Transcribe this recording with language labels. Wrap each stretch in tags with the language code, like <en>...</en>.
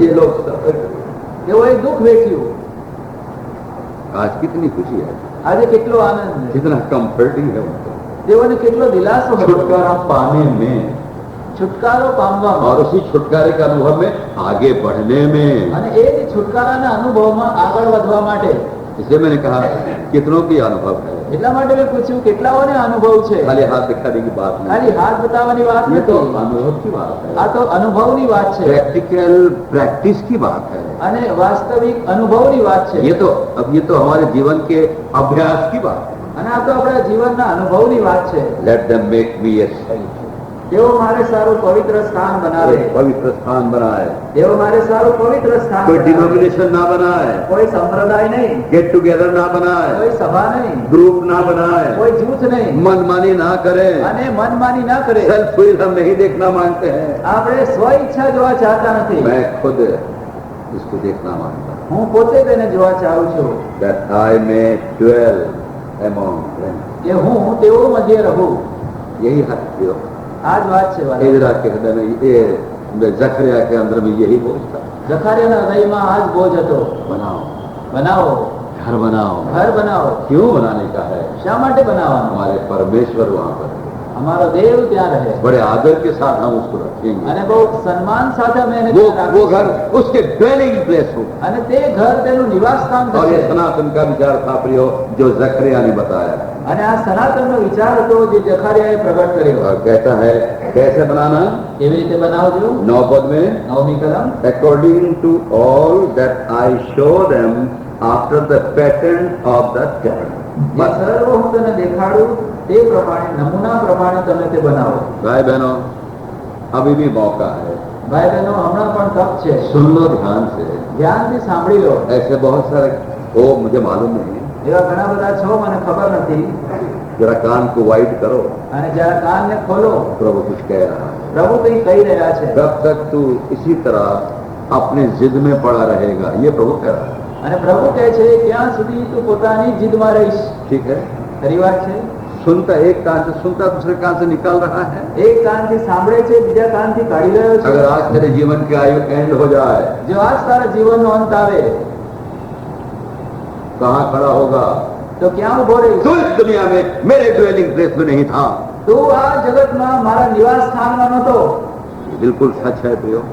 <hi>ये लोग सफर करे.</hi> <gu>તેઓએ દુઃખ વેઠ્યું.</gu> <hi>आज कितनी खुशी है,</hi> <gu>આજે કેટલો આનંદ છે.</gu> <hi>कितना कंफर्टिंग है उनको.</hi> <gu>તેઓને કેટલો દિલાસો હતો</gu> <hi>छुटकारा पाने में</hi> <gu>છુટકારો પામવામાં</gu> <hi>और उसी छुटकारे के अनुभव में आगे बढ़ने में.</hi> <gu>અને એ જ છુટકારાના અનુભવમાં આગળ વધવા માટે.</gu> <hi>इसलिए मैंने कहा कितनों की अनुभव है,</hi> <gu>એટલા માટે મેં પૂછ્યું કેટલાઓને અનુભવ છે.</gu> <hi>खाली हाथ दिखाने की बात नहीं.</hi> <gu>ખાલી હાથ બતાવવાની વાત</gu> <hi>ये तो</hi> <gu>નથી.</gu> <hi>अनुभव की बात है,</hi> <gu>આ તો અનુભવની વાત છે</gu> <hi>प्रैक्टिकल प्रैक्टिस की बात है.</hi> <gu>અને વાસ્તવિક અનુભવની વાત છે.</gu> <hi>ये तो हमारे जीवन के अभ्यास की बात है.</hi> <gu>અને આ તો આપણા જીવનના અનુભવની વાત છે.</gu> <en>Let them make me a saint.</en> <gu>તેઓ મારે સારું પવિત્ર સ્થાન બનાવે.</gu> <hi>पवित्र स्थान बनाए,</hi> <gu>તેઓ મારે સારું પવિત્ર સ્થાન</gu> <hi>कोई</hi> <gu>બનાવે.</gu> <hi>डिनोमिनेशन ना बनाए,</hi> <gu>કોઈ સંપ્રદાય નહીં,</gu> <hi>गेट टुगेदर ना बनाए,</hi> <gu>કોઈ સભા નહીં,</gu> <hi>ग्रुप ना बनाए,</hi> <gu>કોઈ જૂથ નહીં</gu> <hi>मनमानी ना करें.</hi> <gu>અને મનમાની ના करे.</gu> <hi>सेल्फ विल हम नहीं देखना मांगते हैं.</hi> <gu>આપણે સ્વ ઈચ્છા જોવા ચાહતા નથી.</gu> <hi>मैं खुद इसको देखना मांगता हूँ.</hi> <gu>હું પોતે તેને જોવા ચાહું છું</gu> <en>That I may dwell among them.</en> <gu>કે હું તેઓ મધ્ય રહું.</gu> <hi>यही हक थियो.</hi> <gu>આ જ વાત છે વાલા.</gu> <hi>इजरा के हृदय में ये जकरिया के अंदर में यही बोझ था.</hi> <gu>જખારિયાના હૃદયમાં આ જ બોજ હતો.</gu> <hi>बनाओ,</hi> <gu>બનાવો,</gu> <hi>घर बनाओ.</hi> <gu>ઘર બનાવો.</gu> <hi>क्यों बनाने का है?</hi> <gu>શા માટે બનાવવાનું?</gu> <hi>हमारे परमेश्वर वहाँ पर है.</hi> <gu>અમારો દેવ ત્યાં રહે</gu> <hi>बड़े आदर के साथ हम उसको रखेंगे.</hi> <gu>અને બહુ સન્માન સાથે અમે એને</gu> <hi>वो</hi> <gu>ત્યાં</gu> <hi>वो</hi> <gu>રાખીશું.</gu> <hi>घर उसके ड्वेलिंग प्लेस हो.</hi> <gu>અને તે ઘર તેનું નિવાસ સ્થાન</gu> <hi>और ये</hi> <gu>થશે.</gu> <hi>सनातन का विचार था प्रियो, जो जकरिया ने बताया.</hi> <gu>અને આ સનાતનનો વિચાર હતો જે જખારિયાએ પ્રગટ કર્યો.</gu> <hi>और कहता है कैसे बनाना?</hi> <gu>કેવી રીતે બનાવજો?</gu> <hi>9 पद में,</hi> <gu>9મી કલમ.</gu> <en>according to all that I show them after the pattern of the tabernacle.</en> <gu>જે સર્વ હું તને દેખાડું તે પ્રમાણે નમૂના પ્રમાણે તમે તે બનાવો.</gu> <hi>भाई बहनों, अभी भी मौका है,</hi> <gu>ભાઈ બહેનો હમણાં પણ તક છે.</gu> <hi>सुन लो ध्यान से.</hi> <gu>ધ્યાનથી સાંભળી લો.</gu> <hi>ऐसे बहुत सारे हो, मुझे मालूम नहीं.</hi> <gu>એવા ઘણા બધા છો, મને ખબર નથી.</gu> <hi>जरा कान को वाइड करो,</hi> <gu>અને જરા કાનને ખોલો.</gu> <hi>प्रभु कुछ कह रहा है.</hi> <gu>પ્રભુ કંઈ કહી રહ્યા છે</gu> <hi>कब तक तू इसी तरह अपने जिद में पड़ा रहेगा, ये प्रभु कह रहा है।</hi> <gu>અને પ્રભુ કહે છે ક્યાં સુધી તું પોતાની જીદમાં રહીશ.</gu> <hi>ठीक है,</hi> <gu>ખરી વાત છે.</gu> <hi>सुनता एक कान से सुनता दूसरे कान से निकाल रहा है।</hi> <gu>એક કાનથી સાંભળે છે, બીજા કાનથી કાઢી રહ્યો છે.</gu> <hi>अगर आज तेरे जीवन की आयु एंड हो जाए,</hi> <gu>જો આજ તારા જીવનનો અંત આવે</gu> <hi>कहाँ खड़ा होगा?</hi> <gu>તો ક્યાં ઉભો રહીશ?</gu> <hi>तू इस दुनिया में मेरे ड्वेलिंग प्लेस में नहीं था।</hi> <gu>તું આ જગતમાં મારા નિવાસ સ્થાનમાં નહોતો.</gu> <hi>बिल्कुल सच है प्रियो,</hi>